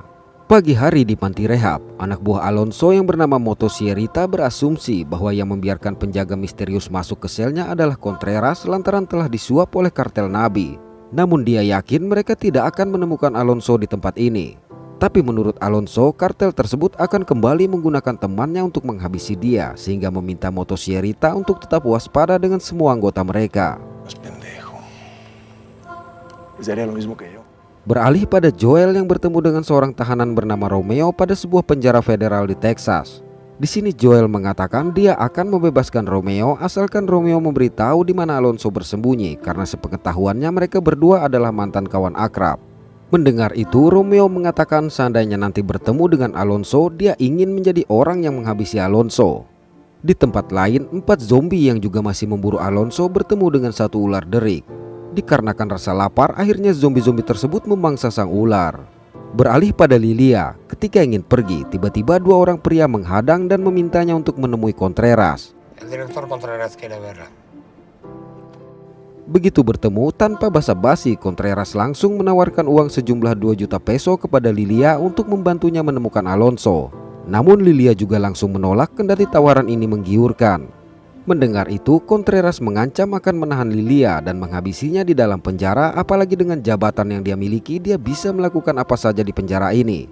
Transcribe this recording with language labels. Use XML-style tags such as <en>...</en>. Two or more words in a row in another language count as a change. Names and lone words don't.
<id>Pagi hari di panti rehab, anak buah Alonso yang bernama Motosierrita berasumsi bahwa yang membiarkan penjaga misterius masuk ke selnya adalah Contreras lantaran telah disuap oleh kartel Nabi. Namun dia yakin mereka tidak akan menemukan Alonso di tempat ini. Tapi menurut Alonso, kartel tersebut akan kembali menggunakan temannya untuk menghabisi dia, sehingga meminta Motosierrita untuk tetap waspada dengan semua anggota mereka.</id> <es>Mas pendejo. Sería lo mismo que yo.</es> <id>Beralih pada Joel yang bertemu dengan seorang tahanan bernama Romeo pada sebuah penjara federal di Texas. Di sini Joel mengatakan dia akan membebaskan Romeo asalkan Romeo memberitahu di mana Alonso bersembunyi, karena sepengetahuannya mereka berdua adalah mantan kawan akrab. Mendengar itu, Romeo mengatakan seandainya nanti bertemu dengan Alonso, dia ingin menjadi orang yang menghabisi Alonso. Di tempat lain, 4 zombie yang juga masih memburu Alonso bertemu dengan satu ular derik. Dikarenakan rasa lapar, akhirnya zombie-zombie tersebut memangsa sang ular. Beralih pada Lilia, ketika ingin pergi, tiba-tiba 2 orang pria menghadang dan memintanya untuk menemui Contreras.</id> <es>El director Contreras quiere verla.</es> <id>Begitu bertemu, tanpa basa-basi, Contreras langsung menawarkan uang sejumlah 2 juta peso kepada Lilia untuk membantunya menemukan Alonso. Namun Lilia juga langsung menolak kendati tawaran ini menggiurkan. Mendengar itu, Contreras mengancam akan menahan Lilia dan menghabisinya di dalam penjara, apalagi dengan jabatan yang dia miliki, dia bisa melakukan apa saja di penjara ini.</id>